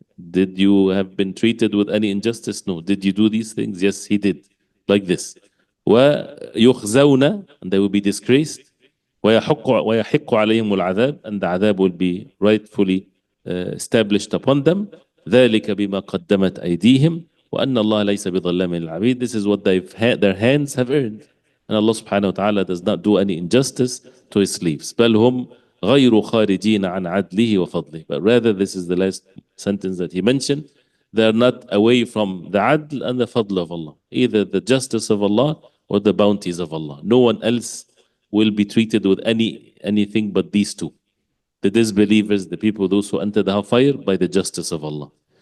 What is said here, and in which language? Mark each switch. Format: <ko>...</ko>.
<en>Did you have been treated with any injustice? No. Did you do these things? Yes, he did. Like this.</en> <ar>ويخزون,</ar> <en>and they will be disgraced.</en> <ar>ويحق عليهم العذاب,</ar> <en>and the adhab will be rightfully established upon them.</en> <ar>ذلك بما قدمت أيديهم وأن الله ليس بظلام للعبيد.</ar> <en>This is what their hands have earned. And Allah subhanahu wa ta'ala does not do any injustice to his slaves.</en> <ar>بل هم غير خارجين عن عدله وفضله.</ar> <en>But rather, this is the last sentence that he mentioned. They are not away from the adl and the fadl of Allah. Either the justice of Allah or the bounties of Allah. No one else will be treated with anything but these two. The disbelievers, the people, those who enter the hellfire, by the justice of Allah.</en>